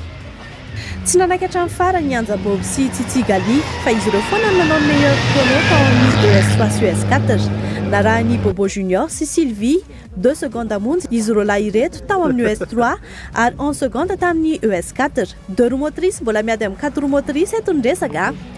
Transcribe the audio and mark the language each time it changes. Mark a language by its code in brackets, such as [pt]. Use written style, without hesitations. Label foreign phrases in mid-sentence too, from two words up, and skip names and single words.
[mg] Tsy nanaiky hatramin'ny farany Anja Bob sy Tsitsi Gali fa izy ireo foana nanao ny [fr] meilleur chrono [mg] tao amin'ny ES3 sy ES4. Narahany Bobo Junior sy Sylvie 2 secondes monja izy ireo lahy ireto tao amin'ny ES3 ary 11 secondes tamin'ny ES4. [fr] Deux roues motrices [mg] mbola miady amin'ny 4 [fr] roues motrices [mg] eto ny resaka.